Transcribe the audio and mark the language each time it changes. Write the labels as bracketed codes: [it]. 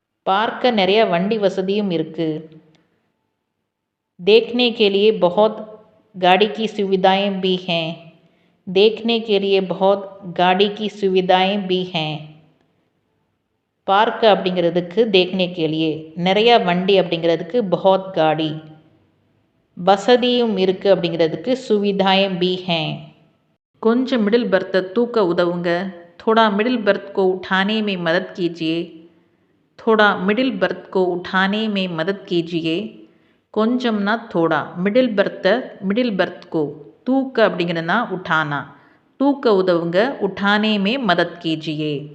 [ta] பார்க்க நிறைய வண்டி வசதியும் இருக்குது. [hi] देखने के लिए बहुत गाड़ी की सुविधाएं भी हैं, देखने के लिए बहुत गाड़ी की सुविधाएं भी हैं. [ta] பார்க்க அப்படிங்கிறதுக்கு [hi] देखने के लिए, [ta] நிறைய வண்டி அப்படிங்கிறதுக்கு [hi] बहुत गाड़ी, [ta] வசதியும் இருக்குது அப்படிங்கிறதுக்கு [hi] सुविधाएं भी हैं. [ta] கொஞ்சம் மிடில் பர்த்தை தூக்க உதவுங்க. [hi] थोड़ा मिडिल बर्थ को उठाने में मदद कीजिए थोड़ा मिडिल बर्थ को उठाने में मदद कीजिए [ta] கொஞ்சம்னா थोड़ा மிடில் பர்த் கோ தூக்க அப்படிங்கிறதுனா உठाना தூக்க உதவுங்க [hi] उठाने में मदद कीजिए